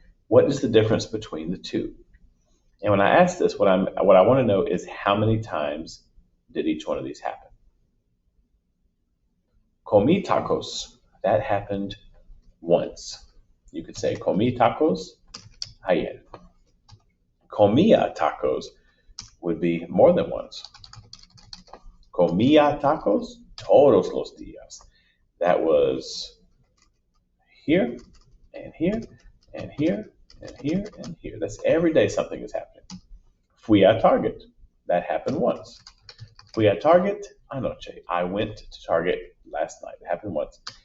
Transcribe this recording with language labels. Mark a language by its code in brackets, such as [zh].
[en] What is the difference between the two? And when I ask this, what I want to know is how many times did each one of these happen? [es] Comí tacos, [en] that happened once. You could say [es] comí tacos ayer. Comía tacos [en] would be more than once. [es] Comía tacos todos los días. [en] That was here and here and here and here and here. That's every day something is happening. [es] Fui a Target. [en] That happened once. [es] Fui a Target anoche. [en] I went to Target last night. It happened once.